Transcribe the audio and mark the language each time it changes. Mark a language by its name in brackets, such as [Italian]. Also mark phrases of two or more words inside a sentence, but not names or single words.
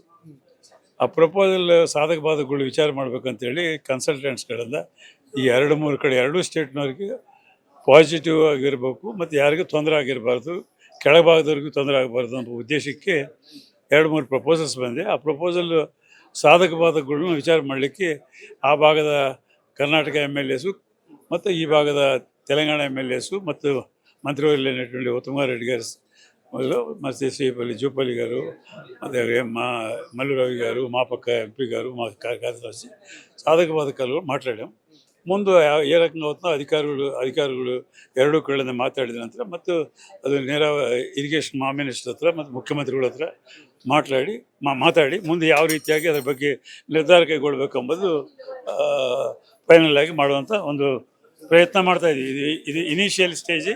[Kannada] ಆ ಪ್ರಪೋಸಲ್ ಸಾಧಕ ಬಾಧಕಗಳು ವಿಚಾರ ಮಾಡಬೇಕಂತೇಳಿ ಕನ್ಸಲ್ಟೆಂಟ್ಸ್ಗಳಿಂದ ಈ 2-3 ಕಡೆ ಎರಡೂ ಸ್ಟೇಟ್ನವ್ರಿಗೆ ಪಾಸಿಟಿವ್ ಆಗಿರಬೇಕು ಮತ್ತು ಯಾರಿಗೂ ತೊಂದರೆ ಆಗಿರಬಾರ್ದು, ಕೆಳಭಾಗದವ್ರಿಗೂ ತೊಂದರೆ ಆಗಬಾರ್ದು ಅನ್ನೋ ಉದ್ದೇಶಕ್ಕೆ 2-3 ಪ್ರಪೋಸಲ್ಸ್ ಬಂದೆ. ಆ ಪ್ರಪೋಸಲ್ ಸಾಧಕ ಬಾಧಕಗಳನ್ನ ವಿಚಾರ ಮಾಡಲಿಕ್ಕೆ ಆ ಭಾಗದ ಕರ್ನಾಟಕ MLAಸು ಮತ್ತು ಈ ಭಾಗದ ತೆಲಂಗಾಣ MLAಸು ಮತ್ತು ಮಂತ್ರಿವರ್ಯ ನಟುಂಡಿ ಉತ್ತಮ ರೆಡ್ಡಿ గారు ಮತ್ತು ಶ್ರೀಪಲ್ಲಿ ಜೂಪಲ್ಲಿ గారు ಮತ್ತು [Telugu] మల్లురావు గారు మా పక్క MP గారు మా కార్యదర్శి సాధక బాధకాలు మాట్లాడాం. ముందు ఏ రకంగా అవుతుందో అధికారులు [Kannada] ಎರಡೂ ಕಡೆಯಿಂದ ಮಾತಾಡಿದ ನಂತರ ಮತ್ತು ಅದು ನೇರ ಇರಿಗೇಷನ್ ಮಿನಿಸ್ಟರ್ ಹತ್ರ ಮತ್ತು ಮುಖ್ಯಮಂತ್ರಿಗಳ ಹತ್ರ ಮಾತಾಡಿ ಮುಂದೆ ಯಾವ ರೀತಿಯಾಗಿ ಅದರ ಬಗ್ಗೆ ನಿರ್ಧಾರ ಕೈಗೊಳ್ಳಬೇಕೆಂಬುದು ಫೈನಲ್ ಆಗಿ ಮಾಡುವಂಥ ಒಂದು ಪ್ರಯತ್ನ ಮಾಡ್ತಾ ಇದ್ದೀವಿ. ಇದು ಇನಿಷಿಯಲ್ ಸ್ಟೇಜ್.